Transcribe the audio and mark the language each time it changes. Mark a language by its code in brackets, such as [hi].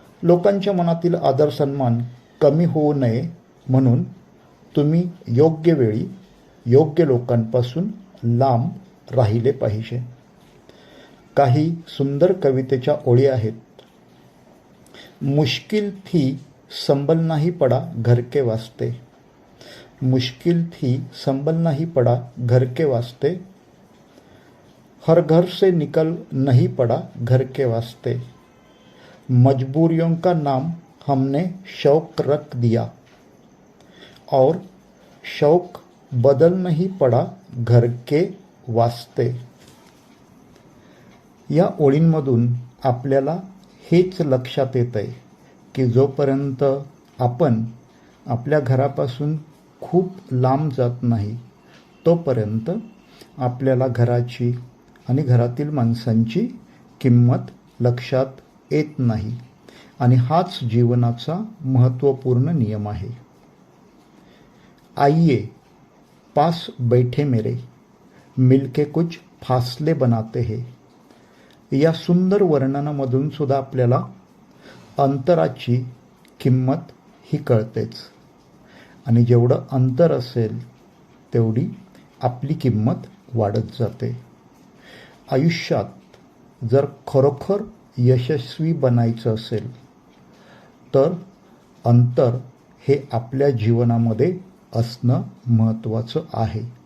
[mr] लोकांच्या मनातील आदर सन्मान कमी होऊ नये म्हणून तुम्ही योग्य वेळी योग्य लोकांपासून लांब राहिले पाहिजे. काही सुंदर कवितेच्या ओळी आहेत. [hi] मुश्किल थी संभलना ही पड़ा घर के वास्ते, मुश्किल थी संभलना ही पड़ा घर के वास्ते, हर घर से निकल नहीं पड़ा घर के वास्ते, मजबूरियों का नाम हमने शौक रख दिया और शौक बदल नहीं पड़ा घर के वास्ते. [mr] या ओळींमधून आपल्याला हेच लक्षात येत आहे की जोपर्यंत आपण आपल्या घरापासून खूप लांब जात नाही तोपर्यंत आपल्याला घराची आणि घरातील माणसांची किंमत लक्षात येत नाही. आणि हाच जीवनाचा महत्त्वपूर्ण नियम आहे. [hi] आइए पास बैठे मेरे, मिलके कुछ फासले बनाते हैं. [mr] या सुंदर वर्णनामधून सुद्धा आपल्याला अंतराची किंमत ही कळतेच. आणि जेवढं अंतर असेल तेवढी आपली किंमत वाढत जाते. आयुष्यात जर खरोखर यशस्वी बनायचं असेल तर अंतर हे आपल्या जीवनामध्ये असणं महत्त्वाचं आहे.